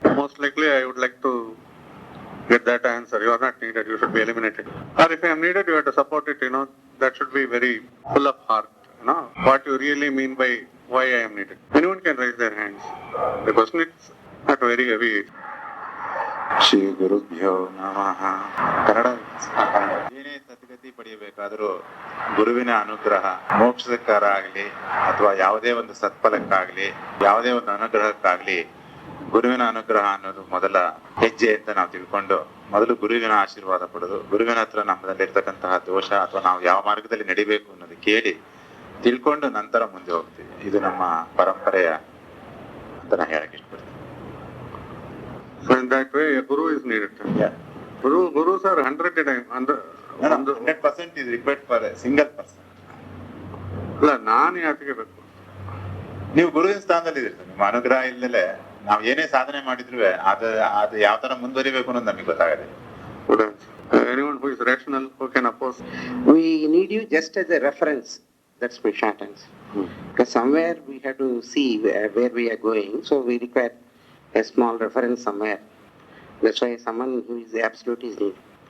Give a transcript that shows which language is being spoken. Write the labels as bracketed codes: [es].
[en] Most likely I would like to get that answer. You are not needed, you should be eliminated. Or if I am needed, you have to support it, that should be very full of heart, what you really mean by why I am needed. Anyone can raise their hands. The question is not very heavy. [sa] Shri ಗುರುಭ್ಯೋ ನಮಃ. [kn] ಕನ್ನಡ ಏನೇ ಸದ್ಗತಿ ಪಡೆಯಬೇಕಾದರೂ ಗುರುವಿನ ಅನುಗ್ರಹ, ಮೋಕ್ಷಕ್ಕಾರ ಆಗಲಿ ಅಥವಾ ಯಾವುದೇ ಒಂದು ಸತ್ಫಲಕ್ಕಾಗಲಿ ಯಾವುದೇ ಒಂದು ಅನುಗ್ರಹಕ್ಕಾಗಲಿ ಗುರುವಿನ ಅನುಗ್ರಹ ಅನ್ನೋದು ಮೊದಲ ಹೆಜ್ಜೆ ಅಂತ ನಾವು ತಿಳ್ಕೊಂಡು ಮೊದಲು ಗುರುವಿನ ಆಶೀರ್ವಾದ ಪಡೆದು ಗುರುವಿನ ಹತ್ರ ನಮ್ಮದಲ್ಲಿರ್ತಕ್ಕಂತಹ ದೋಷ ಅಥವಾ ನಾವು ಯಾವ ಮಾರ್ಗದಲ್ಲಿ ನಡಿಬೇಕು ಅನ್ನೋದು ಕೇಳಿ ತಿಳ್ಕೊಂಡು ನಂತರ ಮುಂದೆ ಹೋಗ್ತೀವಿ. ಇದು ನಮ್ಮ ಪರಂಪರೆಯ ಅಂತ ನಾನು ಹೇಳಕ್ ಇಷ್ಟಪಡ್ತೀನಿ. [en] So in that way, a guru is needed. Yeah. Gurus are 100% is required for a single person. [kn] ಅಲ್ಲ, ನಾನು ಯಾಕೆ ಬೇಕು? ನೀವು ಗುರುವಿನ ಸ್ಥಾನದಲ್ಲಿ ಇದ್ದೀರಿ. ನಿಮ್ಮ ಅನುಗ್ರಹ ಇಲ್ಲದೆ ನಾವು ಏನೇ ಸಾಧನೆ ಮಾಡಿದ್ರು ಅದು ಯಾವ ತರ ಮುಂದುವರಿಬೇಕು ಅನ್ನೋದು ನಮಗೆ ಗೊತ್ತಾಗದೆ. [en] Anyone who is rational, who can oppose? We need you just as a reference. That's my short answer. Because somewhere we have to see where we are going, so we require a small reference somewhere. That's why someone who is absolute is needed.